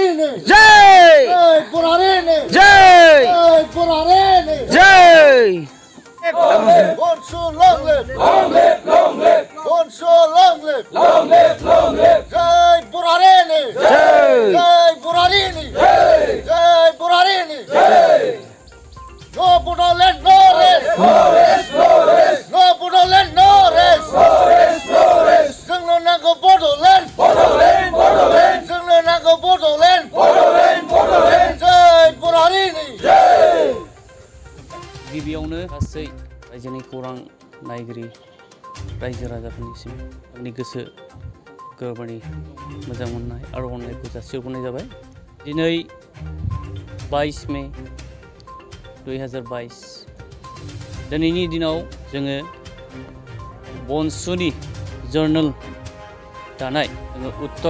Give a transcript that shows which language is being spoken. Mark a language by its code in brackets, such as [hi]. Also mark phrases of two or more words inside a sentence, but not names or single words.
[brx] जय जय जय [en] Bonsu, long live! Long live! Long live! Bonsu, long live! Long live! Long live! [brx] Jai Burarini! जय Jai Burarini! Jai! Jai Burarini! Jai! [en] No Budoland, no rest! No rest! No rest! No Budoland, no rest! No rest! No rest! [brx] जोंनो नांगौ Budoland! Bodoland! Bodoland! जोंनो नांगौ Budoland! Bodoland! Bodoland! Jai Burarini! Jai! गिबियावनो गासै रायजोनि खौरां नायगिरि रायजो राजाफोरनिसिम आंनि गोसो गोरबोनि मोजां मोननाय आरो अननायखौ जासिहरनाय जाबाय। दिनै 22 मे 2022 दिनैनि दिनाव जोङो बनसुनि जार्नेल दानाय जोङो उत्तर